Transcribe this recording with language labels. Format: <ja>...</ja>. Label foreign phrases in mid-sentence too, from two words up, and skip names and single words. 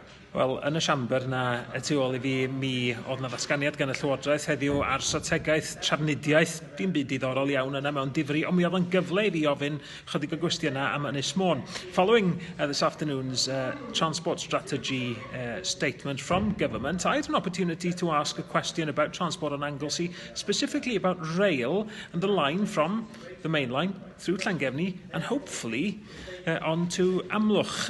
<cy>Wel, yn y siambr na y tu ôl I fi, mi oedd na ddatganiad gan y Llywodraeth heddiw ar strategaeth trafnidiaeth. Dim byd diddorol iawn yna mewn difri, ond mi oedd yn gyfle I fi ofyn chydig o gwestiynau am Ynys Môn.</cy> <en>Following this afternoon's transport strategy statement from government, I had an opportunity to ask a question about transport on Anglesey, specifically about rail and the line from the main line through Llangefni and hopefully on to Amlwch.</en>